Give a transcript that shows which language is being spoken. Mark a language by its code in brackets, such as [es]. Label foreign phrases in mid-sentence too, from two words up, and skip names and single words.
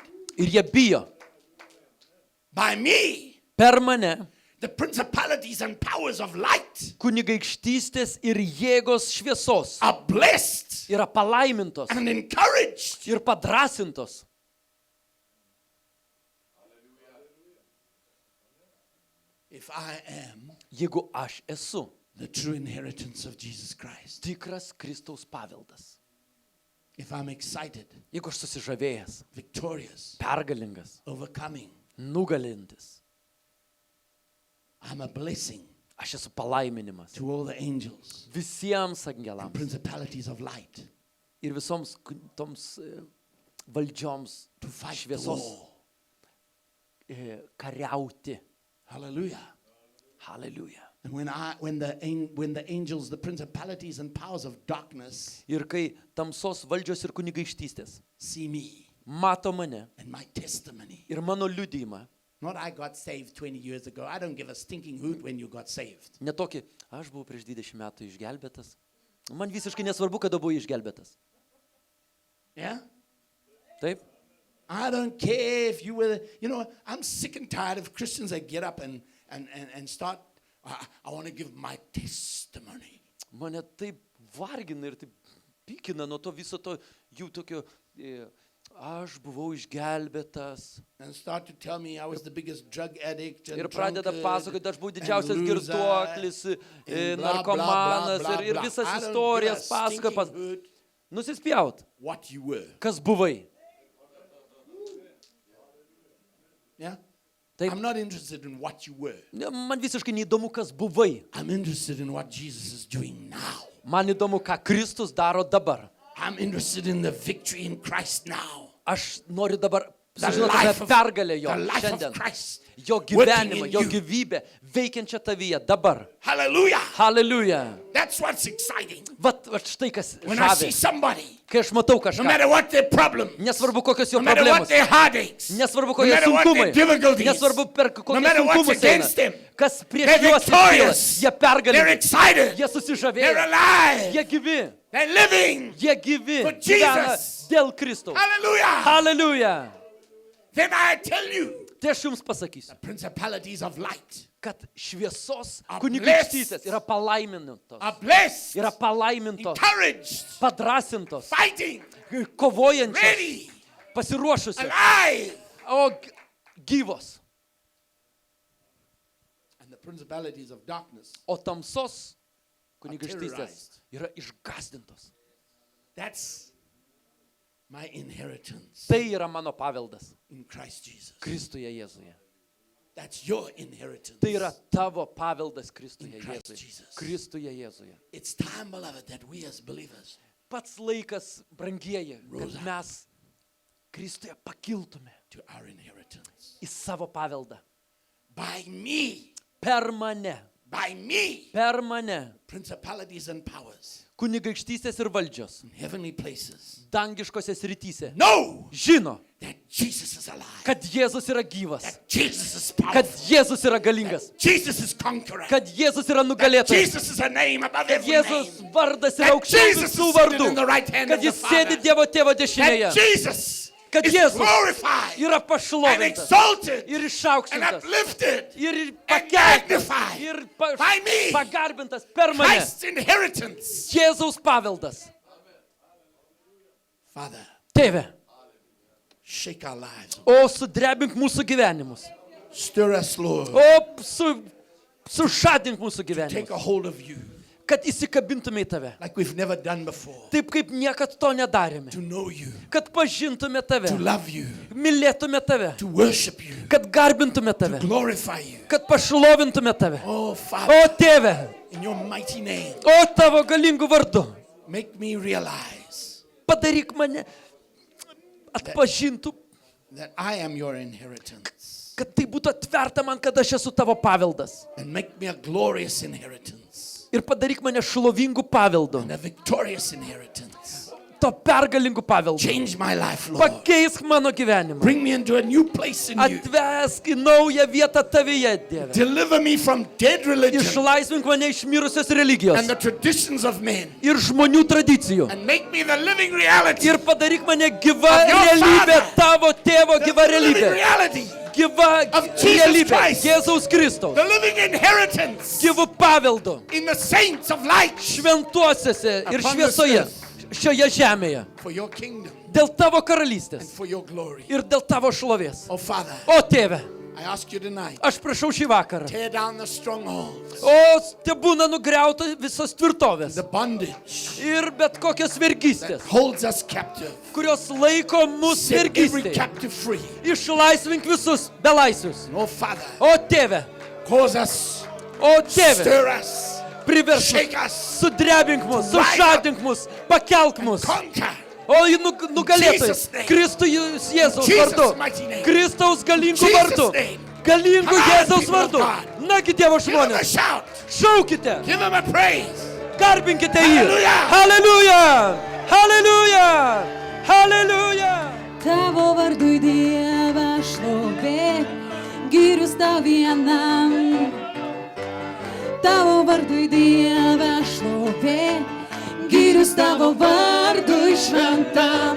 [lt] Ir jie bijo. [en] By me, [lt] Per mane [en] the principalities and powers of light [lt] kunigaikštystės ir jėgos šviesos [en] are blessed [lt] yra palaimintos [en] and encouraged. [lt] ir padrasintos. [en] If I am [lt] Jeigu aš esu [en] the true inheritance of Jesus Christ. [lt] tikras Kristaus paveldas. [en] If I'm excited, [lt] Jeigu aš susižavėjęs, [en] victorious, [lt] pergalingas, [en] overcoming, [lt] nugalintis, [en] I'm a blessing [lt] aš esu palaiminimas [en] to all the angels [lt] visiems [en] and [lt] angelams [en] principalities of light [lt] ir visoms toms valdžioms [en] to fight the [lt] šviesos [en] war. [lt] kariauti. [en] Hallelujah. [lt] Hallelujah. [en] And when the angels, the principalities and powers of darkness [lt] Ir kai tamsos valdžios ir kunigaikštystės [en] see me [lt] mato mane [en] and my testimony. [lt] ir mano liudijimą, [en] Not I got saved 20 years ago. I don't give a stinking hoot when you got saved. [lt] ne tokį, aš buvau prieš 20 metų išgelbėtas. Man visiškai nesvarbu, kada buvau išgelbėtas. [en] Yeah? [lt] Taip? [en] I don't care if you were, I'm sick and tired of Christians that get up and start, I want to give my testimony. [lt] Mane taip vargina ir taip pykina nuo to viso to jų tokio, aš buvau išgelbėtas. [en] And start to tell me I was the biggest drug addict and [lt] Ir pradeda [en] drunkard [lt] pasakoti, aš buvau [en] and [lt] didžiausias [en] loser [lt] girtuoklis, [en] and blah, blah, [lt] narkomanas [en] blah, blah, [lt] ir [en] blah. [lt] visas [en] I don't give a [lt] istorijas pasakoja. [en] stinking hoot [lt] Nusispjaut, [en] what you were. [lt] kas buvai. [en] Yeah? [lt] Taip. [en] I'm not interested in what you were. [lt] Man visiškai neįdomu, kas buvai. [en] I'm interested in what Jesus is doing now. [lt] Man įdomu, ką Kristus daro dabar. [en] I'm interested in the victory in Christ now. [lt] Aš noriu dabar [en] The [lt] sužinoti [en] life [lt] apie [en] of, [lt] pergalę jo [en] the life of [lt] šiandien. [en] Christ. [lt] Jo [en] working [lt] gyvenimą, [en] in [lt] jo [en] you. [lt] gyvybę veikiančią tavyje dabar. [en] Hallelujah. [lt] Hallelujah. [en] That's what's exciting. [lt] Vat štai kas [en] When I see [lt] žavi. [en] somebody, [lt] Kai aš matau [en] no [lt] kažką, [en] matter what their problem, [lt] nesvarbu kokios jo [en] no matter what [lt] problemos, [en] their heartaches, [lt] nesvarbu [en] no [lt] kokie [en] matter what [lt] sunkumai, [en] their difficulties, [lt] nesvarbu per [en] no [lt] kokius [en] matter what's [lt] sunkumus [en] against them, [lt] eina, kas prieš [en] they're [lt] juos iškyla, [en] victorious. [lt] jie [en] they're [lt] pergalingi, [en] excited, [lt] jie [en] they're [lt] susižavėję, [en] alive, [lt] jie gyvi, [en] they're living. [lt] jie gyvi, [en] For [lt] gyvena [en] Jesus. [lt] dėl Kristaus. [en] Hallelujah. [lt] Hallelujah. [en] Then I tell you, [lt] Tai aš jums pasakysiu, [en] principalities of light [lt] kad šviesos [en] Are [lt] kunigaikštystės yra palaimintos, [en] are blessed, [lt] yra palaimintos, [en] encouraged, [lt] padrasintos, [en] fighting, [lt] kovojančios, [en] ready, [lt] pasiruošusios, [en] alive. [lt] o gyvos. [en] And the principalities of darkness, [lt] O tamsos kunigaikštystės yra išgąsdintos. [en] that's my inheritance [lt] Tai yra mano paveldas [en] in Christ Jesus. [lt] Kristuje Jėzuje. [en] That's your inheritance. [lt] Tai yra tavo paveldas Kristuje [en] In Christ [lt] Jėzuje. [en] Jesus. [lt] Kristuje Jėzuje. [en] It's time, beloved, that we as believers [lt] Pats laikas, brangieji, kad [en] Rose up. [lt] mes Kristuje pakiltume [en] to our inheritance. [lt] į savo paveldą. [en] By me, [lt] Per mane, [en] by me, principalities and powers [lt] kunigaikštystės ir valdžios, [en] in heavenly places [lt] dangiškose srityse, [en] know [lt] žino, [en] that Jesus is alive, [lt] kad Jėzus yra gyvas, [en] that Jesus is [lt] kad [en] powerful, [lt] Jėzus yra galingas, [en] Jesus is conqueror, [lt] kad Jėzus yra nugalėtojas, [en] Jesus is a name above [lt] kad [en] every [lt] Jėzus [en] name, [lt] vardas yra [en] that [lt] aukščiau [en] Jesus [lt] visų [en] is seated [lt] vardų, [en] in the right hand [lt] kad [en] of the [lt] jis sėdi [en] Father, [lt] Dievo tėvo [en] that [lt] dešinėje, [en] Jesus [lt] kad [en] is [lt] Jėzus [en] glorified [lt] yra [en] and [lt] pašlovintas [en] exalted [lt] ir [en] and [lt] išaukštintas [en] uplifted [lt] ir [en] and [lt] pakeltas [en] magnified [lt] ir [en] by me. [lt] pagarbintas per mane. [en] Christ's inheritance. [lt] Jėzaus paveldas. [en] Father, [lt] Tėve, [en] shake our lives. [lt] o sudrebink mūsų gyvenimus. [en] Stir us, Lord. [lt] O sužadink mūsų [en] Take [lt] gyvenimus. [en] a hold of you [lt] Kad įsikabintume į tave. [en] like we've never done before. [lt] Taip kaip niekad to nedarėme. [en] To know you, [lt] Kad pažintume tave. [en] to love you, [lt] Mylėtume tave. [en] to worship you, [lt] Kad garbintume [en] to [lt] tave. [en] glorify you. [lt] Kad pašlovintume tave. [en] Oh, Father, [lt] O Tėve, [en] in your mighty name, [lt] o tavo galingų vardu. [en] make me realize [lt] Padaryk mane atpažintų, [en] that I am your inheritance, [lt] kad tai būtų atverta man, kad aš esu tavo paveldas. [en] and make me a glorious inheritance [lt] Ir padaryk mane šlovingų paveldų. [en] and a victorious inheritance. [lt] To pergalingų paveldų. [en] Change my life, Lord. [lt] Pakeisk mano gyvenimą. [en] Bring me into a new place in you. [lt] Atvesk į naują vietą tavyje, Dieve. [en] Deliver me from dead religion [lt] Išlaisvink mane iš mirusios religijos [en] and the traditions of men, [lt] ir žmonių tradicijų. [en] and make me the living reality. [lt] Ir padaryk mane gyva [en] Of your [lt] realybė, [en] Father. [lt] tavo tėvo [en] The [lt] gyva [en] living [lt] realybė. [en] reality. [lt] Gyva [en] Of Jesus [lt] realybė. [en] Christ. [lt] Jėzaus Kristaus. [en] The living inheritance [lt] Gyvų paveldų. [en] in the saints of light [lt] Šventuosiuose ir [en] Upon this [lt] šviesoje. [en] earth. [lt] Šioje žemėje. [en] for your kingdom [lt] Dėl tavo [en] and [lt] karalystės. [en] for your glory. [lt] Ir dėl tavo šlovės. [en] Oh, Father, [lt] O Tėve, [en] I ask you tonight, [lt] aš prašau šį vakarą. [en] tear down the strongholds, [lt] O te būna nugriauta visos tvirtovės. [en] the bondage [lt] Ir bet kokios vergystės, [en] holds us captive. [lt] kurios laiko mus [en] Set every [lt] vergystėje. [en] captive free. [lt] Išlaisvink visus belaisvius. [en] Oh, Father, [lt] O Tėve, [en] cause us, [lt] o Tėve, [en] stir us, [lt] priversk [en] shake [lt] mus, [en] us, [lt] sudrebink mus, sužadink mus, pakelk mus. [en] conquer. [lt] O į nugalėtojus, [en] Jesus' name. [lt] Kristų Jėzaus [en] Jesus' [lt] vardu, [en] mighty name. [lt] Kristaus galingų [en] Jesus' [lt] vardu, [en] name. [lt] galingų [en] Come on, [lt] Jėzaus [en] people of [lt] vardu. [en] God. [lt] Nagi Dievo [en] Give him a [lt] žmonės, [en] shout. [lt] šaukite, [en] Give him a praise. [lt] garbinkite jį. [en] Hallelujah. [lt] Hallelujah! Hallelujah! Hallelujah! Tavo vardui Dieve šlovė, gyrius tau vienam. Tavo vardui Dieve šlovė, gyrius tavo vardui šventam.